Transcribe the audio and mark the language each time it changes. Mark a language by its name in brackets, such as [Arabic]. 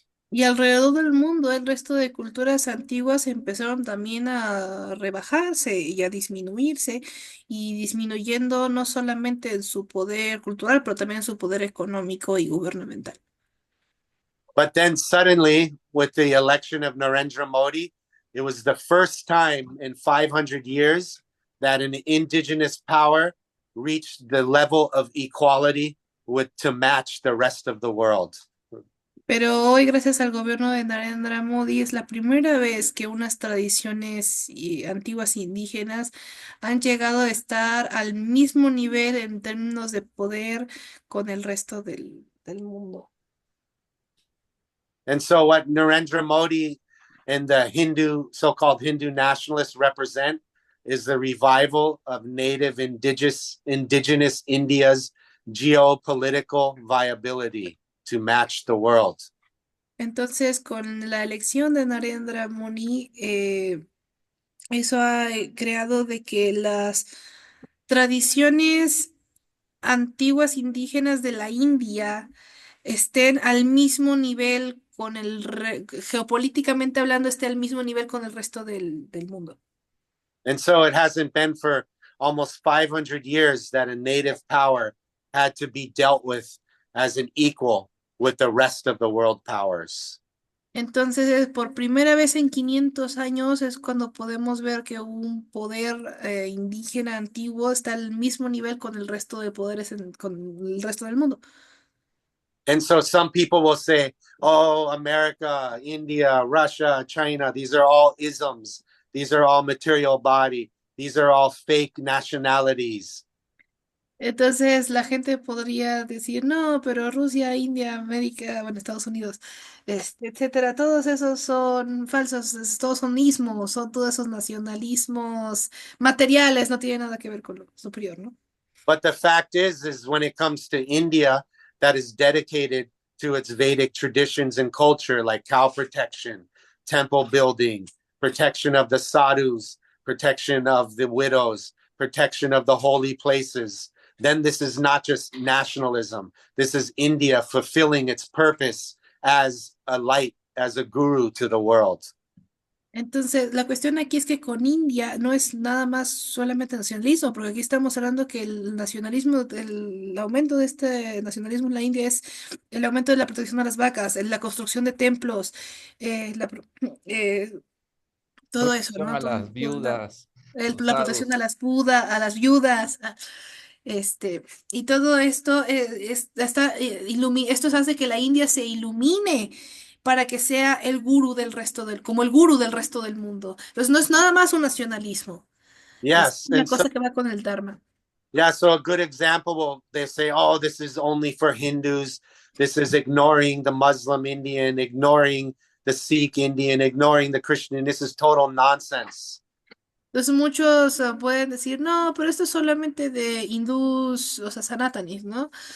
[Spanish] Y alrededor del mundo, el resto de culturas antiguas empezaron también a rebajarse y a disminuirse, y disminuyendo no solamente en su poder cultural, pero también en su poder económico y gubernamental. [English] But then suddenly, with the election of Narendra Modi, it was the first time in 500 years that an indigenous power reached the level of equality to match the rest of the world. [Spanish] Pero hoy, gracias al gobierno de Narendra Modi, es la primera vez que unas tradiciones antiguas indígenas han llegado a estar al mismo nivel en términos de poder con el resto del mundo. [English] And so what Narendra Modi and the so-called Hindu nationalists represent is the revival of native indigenous India's geopolitical viability to match the world. [Spanish] Entonces, con la elección de Narendra Modi, eso ha creado de que las tradiciones antiguas indígenas de la India estén al mismo nivel geopolíticamente hablando, esté al mismo nivel con el resto del mundo. [English] And so it hasn't been for almost 500 years that a native power had to be dealt with as an equal with the rest of the world powers. [Spanish] Entonces, por primera vez en 500 años es cuando podemos ver que un poder indígena antiguo está al mismo nivel con el resto de poderes, con el resto del mundo. [English] And so some people will say, oh, America, India, Russia, China, these are all isms. These are all material body. These are all fake nationalities. [Spanish] Entonces la gente podría decir, no, pero Rusia, India, América, bueno, Estados Unidos, etcétera, todos esos son falsos, todos son ismos, son todos esos nacionalismos materiales, no tiene nada que ver con lo superior, ¿no? [English] But the fact is when it comes to India, that is dedicated to its Vedic traditions and culture, like cow protection, temple building, protection of the sadhus, protection of the widows, protection of the holy places, then this is not just nationalism. This is India fulfilling its purpose as a light, as a guru to the world. [Spanish] Entonces, la cuestión aquí es que con India no es nada más solamente nacionalismo, porque aquí estamos hablando que el nacionalismo, el aumento de este nacionalismo en la India es el aumento de la protección a las vacas, la construcción de templos, eh, la pro- eh, todo eso, Protección ¿no? a las viudas, los La protección a sadhus. a las viudas, y todo esto esto hace que la India se ilumine para que sea el gurú del resto como el gurú del resto del mundo. Entonces no es nada más un nacionalismo, es [English] Yes, [Spanish] una cosa que va con el Dharma. [English] Yeah, so a good example, will they say, oh, this is only for Hindus. This is ignoring the Muslim Indian, ignoring the Sikh Indian, ignoring the Christian. This is total nonsense. [Spanish] Entonces muchos pueden decir, no, pero esto es solamente de hindús, o sea, sanatanis, ¿no?